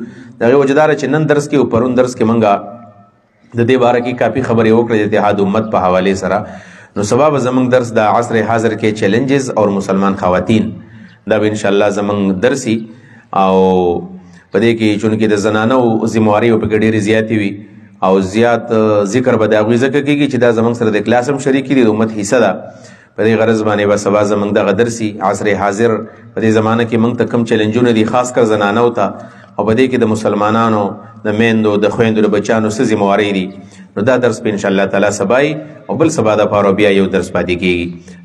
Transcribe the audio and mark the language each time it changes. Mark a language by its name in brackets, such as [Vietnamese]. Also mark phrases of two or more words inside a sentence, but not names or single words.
[Pashto] د هغې وجه دا ده چې نن درس کې او پرون درس کې موږ د دې باره کې کافي خبرې وکړې د اتحاد امت په حوالې سره. نو سبا به زمونږ درس د عصر حاضر کې [Urdu] چیلنجز اور مسلمان خواتین، [Pashto] دا به انشاءالله زمونږ درسي. او په دې کې چونکې د زنانو ذمهواري پکې ډېرې زیاتې وي او زیات ذکر به د هغوی ځکه کېږي چې دا زمونږ سره د کلاس هم شریکې دي، د امت حصه ده. په دې غرض باندې به سبا زمونږ دغه درسي عصر حاضر په دې زمانه کې موږ ته کوم چیلنجونه دي خاص کر زنانو ته، او په دې کې د مسلمانانو د میندو د خویندو د بچیانو څه ذمهوارۍ دي، نو دا درس په انشاءالله تعالی سبا او بل سبا دپاره بیا یو درس پاتې کېږي.